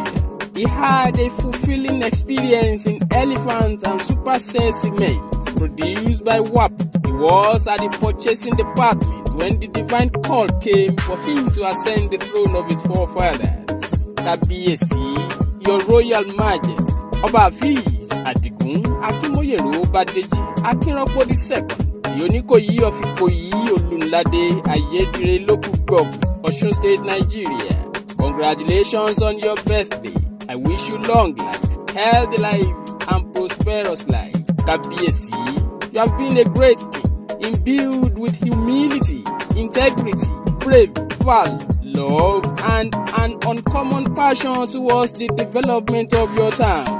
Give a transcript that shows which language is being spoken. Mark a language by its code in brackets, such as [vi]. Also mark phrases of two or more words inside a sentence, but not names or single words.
[en] He had a fulfilling experience in elephant and superset cement produced by WAP. He was at the purchasing department when the divine call came for him to ascend the throne of his forefathers. Kábíyèsí, Your Royal Majesty, Ọba Hafeez Adigun Akinmoyero Badeji Akinropo II, the Onikoyi of Ikoyi Olunlade Aiyedire local government, Osun State, Nigeria. Congratulations on your birthday. I wish you long life, healthy life, and prosperous life. Kábíyèsí, you have been a great king, imbued with humility, integrity, bravery, valor, love, and an uncommon passion towards the development of your town.